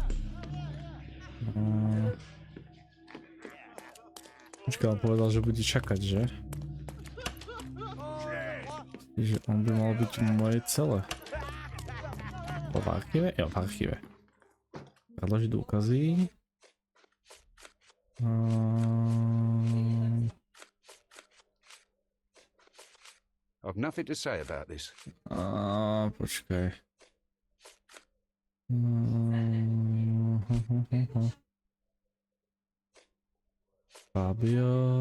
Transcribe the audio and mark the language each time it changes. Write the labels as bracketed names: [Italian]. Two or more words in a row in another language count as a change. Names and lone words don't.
[Slovak] Počkaj, on povedal, že bude čakať, že? Že on by mal byť v mojej cele. V archíve? Jo, v archíve. Predložiť dôkazy. [English] I've nothing to say about this. [Slovak] Počkaj. Fabio...